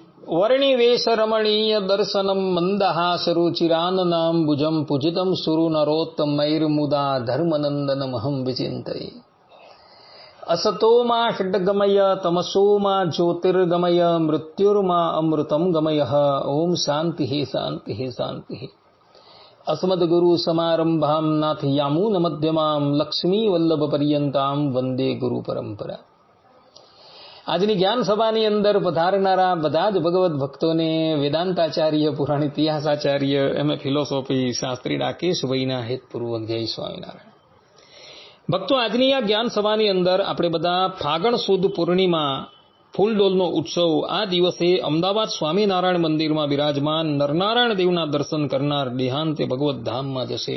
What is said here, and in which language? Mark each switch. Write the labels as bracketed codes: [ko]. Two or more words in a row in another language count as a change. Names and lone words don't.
[sa] વર્ણિવેશ રમણીય દર્શનમ મંદહાસરુચિરાનનાંબુજમ પૂજિતમ સુરુ નરોત્તમૈર્મુદા ધર્મનંદનમહં વિચિંતયે. असतो मा षड्गमय तमसो मा ज्योतिर्गमय मृत्युर्मा अमृतम गमय. ओम शांति शांति शांति. अस्मद्गुरु समारंभाम नाथयामून मध्यमाम लक्ष्मी वल्लभ पर्यंताम वंदे गुरु परंपरा. [gu] આજની જ્ઞાન સભાની અંદર પધારનારા બધા જ ભગવત ભક્તોને વેદાંતાચાર્ય, પુરાણ ઇતિહાસાચાર્ય, એમ.એ. ફિલોસોફી શાસ્ત્રી રાકેશભાઈના હેતપૂર્વક જય સ્વામિનારાયણ. ભક્તો, આજની આ જ્ઞાન સભાની અંદર આપણે બધા ફાગણ સુદ પૂર્ણિમા ફૂલડોલનો ઉત્સવ આ દિવસે અમદાવાદ સ્વામિનારાયણ મંદિરમાં બિરાજમાન નરનારાયણ દેવના દર્શન કરનાર દેહાંતે ભગવત ધામમાં જશે.